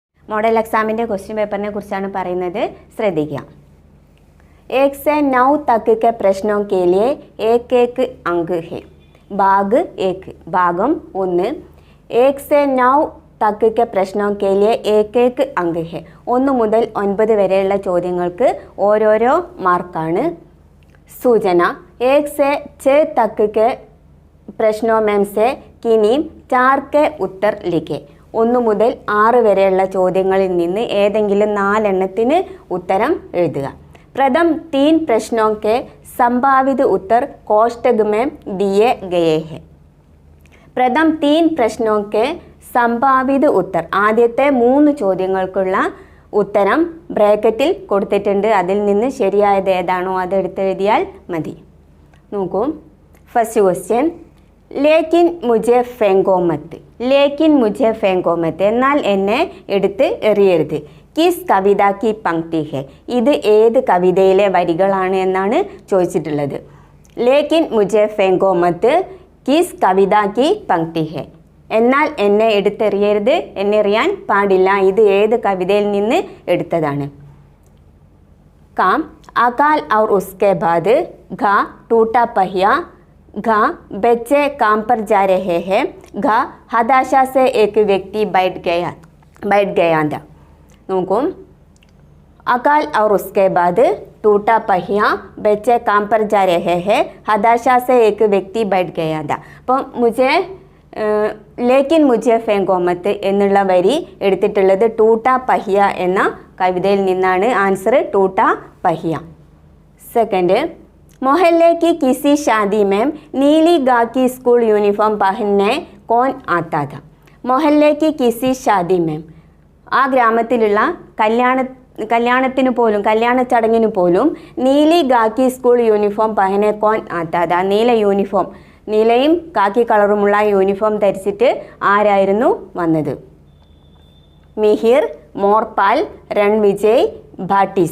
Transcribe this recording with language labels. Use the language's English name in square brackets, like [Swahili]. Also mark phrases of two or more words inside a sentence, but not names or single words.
[Malayalam] മോഡൽ എക്സാമിൻ്റെ ക്വസ്റ്റ്യൻ പേപ്പറിനെ കുറിച്ചാണ് പറയുന്നത്. ശ്രദ്ധിക്കുക. [Hindi] 1 से 9 तक के प्रश्नों के लिए एक एक अंक है. भाग 1 भागम 1. 1 से 9 तक के प्रश्नों के लिए एक एक अंक है. [Malayalam] 1 മുതൽ 9 വരെയുള്ള ചോദ്യങ്ങൾക്ക് ഓരോരോ മാർക്കാണ്. [Hindi] सूचना. 1 से 6 तक के प्रश्नों में से किन्हीं 4 के उत्तर लिखे. [Malayalam] 1 മുതൽ 6 വരെയുള്ള ചോദ്യങ്ങളിൽ നിന്ന് ഏതെങ്കിലും 4 എണ്ണത്തിന് ഉത്തരം എഴുതുക. [Hindi] प्रथम 3 प्रश्नों के संभावित उत्तर कोष्टक में दिए गए हैं. प्रथम 3 प्रश्नों के संभावित उत्तर [Malayalam] ആദ്യത്തെ 3 ചോദ്യങ്ങൾക്കുള്ള ഉത്തരം ബ്രാക്കറ്റിൽ കൊടുത്തിട്ടുണ്ട്. അതിൽ നിന്ന് ശരിയായത് ഏതാണോ അത് എടുത്തെഴുതിയാൽ മതി. [Hindi] നോക്കൂ. [English] first question. [Hindi] लेकिन मुझे फेंको मत. लेकिन मुझे फेंको मत. [Malayalam] എന്നാൽ എന്നെ എടുത്ത് എറിയരുത്. [Hindi] किस कविता की पंक्ति है. [Malayalam] ഇത് ഏത് കവിതയിലെ വരികളാണ് എന്നാണ് ചോദിച്ചിട്ടുള്ളത്. [Hindi] लेकिन मुझे फेंको मत किस कविता की पंक्ति है. [Malayalam] എന്നാൽ എന്നെ എടുത്തെറിയരുത്, എന്നെ എറിയാൻ പാടില്ല, ഇത് ഏത് കവിതയിൽ നിന്ന് എടുത്തതാണ്. [Hindi] काम अकाल और उसके बाद. घ टूटा पहिया. घ बच्चे काम पर जा रहे हैं. घ हताशा से एक व्यक्ति बैठ गया था. [Malayalam] നോക്കൂ. [Hindi] अकाल और उसके बाद टूटा पहिया, बच्चे काम पर जा रहे हैं, हताशा से एक व्यक्ति बैठ गया था. [Malayalam] അപ്പം [Hindi] लेकिन मुझे फेंको मत [Malayalam] എന്നുള്ള വരി എടുത്തിട്ടുള്ളത് ടൂട്ടാ पहिയ എന്ന കവിതയിൽ നിന്നാണ്. ആൻസർ ടൂട്ടാ पहिയ. സെക്കൻഡ്. [Hindi] मोहल्ले की किसी शादी में नीली गा की स्कूल यूनिफॉर्म पहनने कौन आता था. मोहल्ले की किसी शादी में. [Malayalam] ആ ഗ്രാമത്തിലുള്ള കല്യാണത്തിന് പോലും കല്യാണ ചടങ്ങിന് പോലും [Hindi] नीली खाकी स्कूल यूनिफॉर्म पहने कौन आता था. [Malayalam] നീല യൂണിഫോം, നീലയും കാക്കി കളറുമുള്ള യൂണിഫോം ധരിച്ചിട്ട് ആരായിരുന്നു വന്നത്? മിഹിർ, മോർപാൽ, രൺവിജയ്, ഭാട്ടീസ.